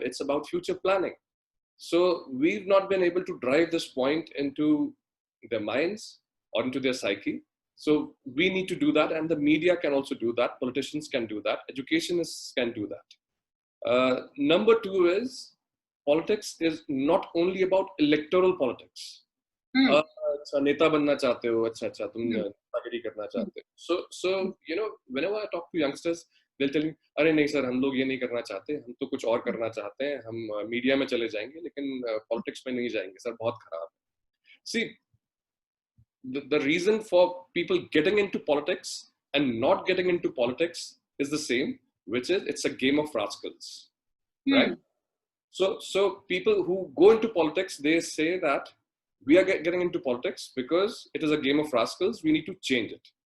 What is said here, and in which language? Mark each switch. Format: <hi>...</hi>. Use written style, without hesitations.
<en>It's about future planning. So we've not been able to drive this point into their minds or into their psyche. So we need to do that, and the media can also do that. Politicians can do that. Educationists can do that. Number two is politics is not only about electoral politics.</en> <hi>अच्छा नेता बनना चाहते हो, अच्छा तुम नेतागिरी करना चाहते हो.</hi> <en>So whenever I talk to youngsters, they'll tell me,</en> <hi>अरे नहीं सर, हम लोग ये नहीं करना चाहते, हम तो कुछ और करना चाहते हैं, हम मीडिया में चले जाएंगे, लेकिन पॉलिटिक्स में नहीं जाएंगे सर, बहुत खराब है.</hi> <en>See, the reason for people getting into politics and not getting into politics is the same, which is it's a game of rascals, right? So people who go into politics, they say that we are getting into politics because it is a game of rascals. We need to change it.</en>